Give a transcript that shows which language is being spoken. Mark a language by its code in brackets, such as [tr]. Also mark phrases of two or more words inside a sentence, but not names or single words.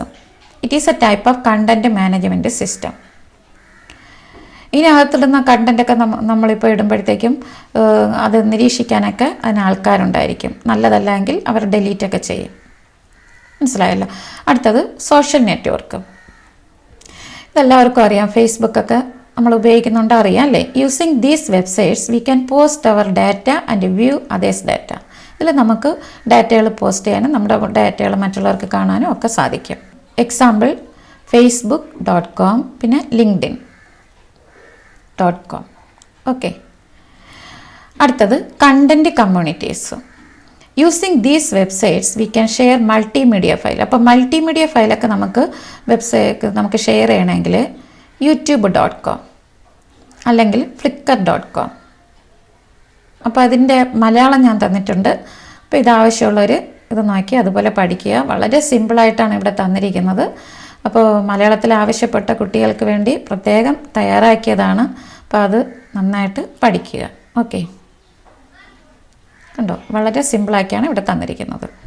[en] it is a type of content management system. [ml] ഇതിനകത്തിടുന്ന കണ്ടൻറ്റൊക്കെ നമ്മളിപ്പോൾ ഇടുമ്പോഴത്തേക്കും അത് നിരീക്ഷിക്കാനൊക്കെ അതിന് ആൾക്കാരുണ്ടായിരിക്കും. നല്ലതല്ലെങ്കിൽ അവർ ഡിലീറ്റൊക്കെ ചെയ്യും. മനസ്സിലായല്ലോ. അടുത്തത് [en] social network. [ml] ഇതെല്ലാവർക്കും അറിയാം, ഫേസ്ബുക്കൊക്കെ നമ്മൾ ഉപയോഗിക്കുന്നുണ്ട്, അറിയാം അല്ലേ. [en] using these websites we can post our data and view others data. [ml] ഇതിൽ നമുക്ക് ഡാറ്റകൾ പോസ്റ്റ് ചെയ്യാനും നമ്മുടെ ഡാറ്റകൾ മറ്റുള്ളവർക്ക് കാണാനും ഒക്കെ സാധിക്കും. എക്സാമ്പിൾ facebook.com, പിന്നെ linkedin.com. ഓക്കെ. [en] അടുത്തത് content communities. using these websites we can share multimedia file. [ml] അപ്പോൾ മൾട്ടിമീഡിയ ഫയലൊക്കെ നമുക്ക് ഷെയർ ചെയ്യണമെങ്കിൽ youtube.com അല്ലെങ്കിൽ flickr.com അപ്പോൾ അതിൻ്റെ മലയാളം ഞാൻ തന്നിട്ടുണ്ട്. അപ്പോൾ ഇതാവശ്യമുള്ളവർ ഇത് നോക്കി അതുപോലെ പഠിക്കുക. വളരെ സിമ്പിളായിട്ടാണ് ഇവിടെ തന്നിരിക്കുന്നത്. അപ്പോൾ മലയാളത്തിൽ ആവശ്യപ്പെട്ട കുട്ടികൾക്ക് വേണ്ടി പ്രത്യേകം തയ്യാറാക്കിയതാണ്. അപ്പോൾ അത് നന്നായിട്ട് പഠിക്കുക. ഓക്കെ, കണ്ടോ, വളരെ സിമ്പിളാക്കിയാണ് ഇവിടെ തന്നിരിക്കുന്നത്.